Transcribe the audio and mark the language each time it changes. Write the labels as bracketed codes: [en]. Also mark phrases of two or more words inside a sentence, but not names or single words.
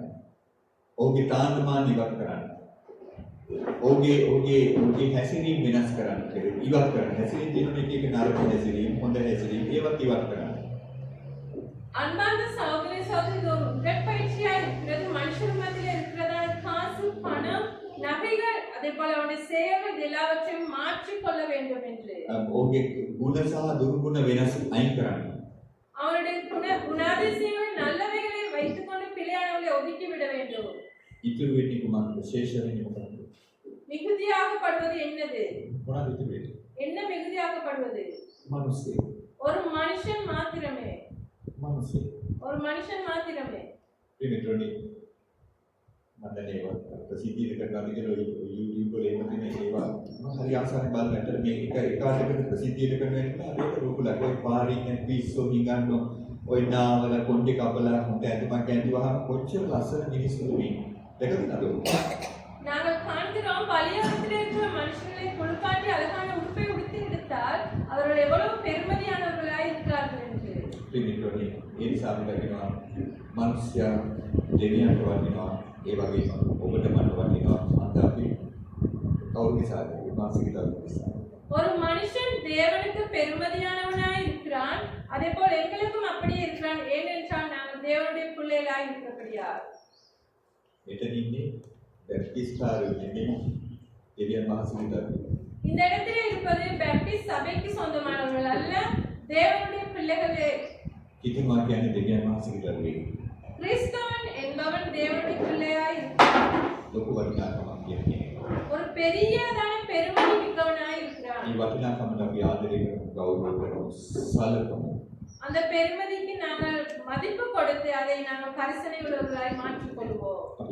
[si] ඔහුගේ තාන්නමාන ඉවත් කරන්න. ඔහුගේ හැසිරීම වෙනස් කරන්න. ඉවත් කරන්න. හැසිරීම තියෙන එක නරක හැසිරීම, හොඳ හැසිරීම ඒවත් ඉවත් කරන්න. [ta] அன்பார்ந்த சகோதரி சகோதரி, இது ஒரு உடற்பயிற்சியா இருக்கிறது. மனுஷர் மத்தியில இருக்கிறதான காசு, பணம், நகைகள், அதே போல அவனுடைய செயல்கள் எல்லாவற்றையும் மாற்றிக்கொள்ள வேண்டும் என்று. [si] ඔහුගේ ගුණ සහ දුර්ගුණ වෙනස් අයින් කරන්න. [ta] அவனுடைய குணாதிசயங்களை நல்லவைகளை வைத்துக்கொண்டு பிழையானவர்களை ஒதுக்கி விட வேண்டும். [si] ඉතුරු වෙන්නේ කුමක්ද? ශේෂ වෙන්නේ මොකක්ද? [ta] மிகுதியாகப்படுவது என்னது? [si] මොනවද ඉතුරු වෙන්නේ? [ta] என்ன மிகுதியாகப்படுவது? [si] මිනිස්සේ. [ta] ஒரு மனுஷன் மாத்திரமே. [si] මිනිස්සේ. [ta] ஒரு மனுஷன் மாத்திரமே. [si] මේ මිත්‍රෝනි මම දැන් ඒවා ප්‍රසිද්ධිය කරනවා කියලා YouTube වල එහෙම තියෙන ඒවා මම හරි ආසාවෙන් බලන්න. ඇත්තට මේ එක ආකාරයකට ප්‍රසිද්ධිය කරනවා කියන්නේ ඒක ලොකුලක්. ඔය පාරින් පිස්සෝ හිඟන්නෝ ඔය නාවල කොණ්ඩේ කපලා හොඳ ඇඳුමක් ඇඳුවාම කොච්චර ලස්සන මිනිස්සුද මේ. දැකද නේද? [ta] நாங்கள் காண்கிறோம், பலியாகத்தில் இருக்கிற மனுஷர்களை குளிப்பாட்டி அழகான உடுப்பை உடுத்தி எடுத்தால் அவர்கள் எவ்வளவு பெருமதியானவர்களாய் இருக்கிறார்கள் என்று. [si] පිළිතුරේ ඒ නිසා අපි කියනවා මිනිස්යා දෙවියන්ට වටිනවා. ඒ වගේම ඔබට මට වටිනවා. අද අපි කවුරු නිසාද? මානසික දරුවෝ නිසා. [ta] ஒரு மனுஷன் தேவனுக்கு பெருமதியானவனாய் இருக்கிற இருக்கிறான். அதே போல் எங்களுக்கும் அப்படியே இருக்கிறான். ஏனென்றால் நாங்கள் தேவனுடைய பிள்ளைகளாய் இருக்கிறபடியா. [si] එතනින්නේ බැප්ටිස්ටාරු නෙමෙයි දෙවියන් වහන්සේට. [ta] இந்த இடத்திலே இருப்பது பேப்டிஸ்ட் சபைக்கு சொந்தமானவர்கள் அல்ல, தேவனுடைய பிள்ளைகளே. [si] කිතුමා කියන්නේ දෙවියන් වහන්සේට නෙමෙයි. [ta] கிறிஸ்தவன் என்பவன் தேவனுடைய பிள்ளையாய் இருக்கிறான். [si] ලොකු වටිනාකමක් කියන්නේ. [ta] ஒரு பெரியதான பெருமை மிக்கவனாய் இருக்கிறான். [si] මේ වටිනාකමට අපි ආදරය කරමු, ගෞරව කරමු, සලකමු. [ta] அந்த பெருமதிக்கு நாங்கள் மதிப்பு கொடுத்து அதை நாங்கள் கரிசனை உள்ளவர்களாய் மாற்றிக் கொள்வோம்.